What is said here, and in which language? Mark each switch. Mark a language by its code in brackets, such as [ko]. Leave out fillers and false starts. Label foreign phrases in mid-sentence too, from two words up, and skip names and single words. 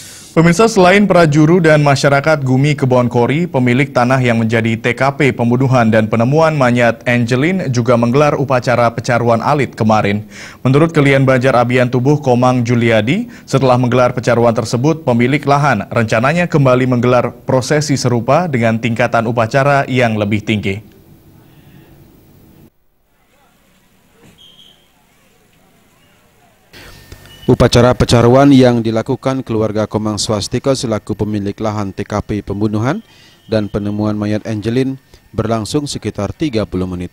[id] Pemirsa, selain prajuru dan masyarakat Gumi Kebonkori, pemilik tanah yang menjadi TKP pembunuhan dan penemuan mayat Angelin juga menggelar upacara pecaruan alit kemarin. Menurut Kelian Banjar Abian Tubuh Komang Juliadi, setelah menggelar pecaruan tersebut, pemilik lahan rencananya kembali menggelar prosesi serupa dengan tingkatan upacara yang lebih tinggi. Upacara pecaruan yang dilakukan keluarga Komang Swastika selaku pemilik lahan TKP pembunuhan dan penemuan mayat Angelin berlangsung sekitar 30 menit.